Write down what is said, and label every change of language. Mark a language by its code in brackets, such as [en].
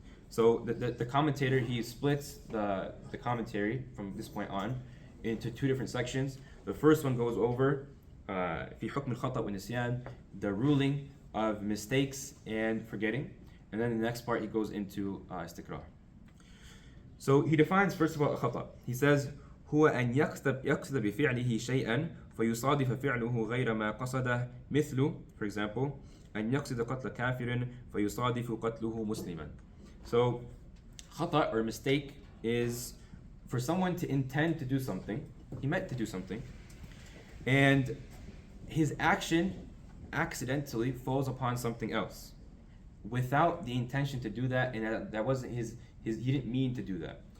[en] So the commentator, he splits the commentary from this point on into 2 different sections. The first one goes over [ar] في حكم الخطأ والنسيان, [en] the ruling of mistakes and forgetting. And then the next part he goes into istiqrar. So he defines first of all الخطأ. He says [ar] هو أن يقصد بفعله شيئا فيصادف فعله غير ما قصده, مثل, [en] for example, [ar] أن يقصد قتل كافر فيصادف قتله مسلما. [en] So خطأ or mistake is for someone to intend to do something. He meant to do something, and his action accidentally falls upon something else without the intention to do that, and that wasn't his he didn't mean to do that.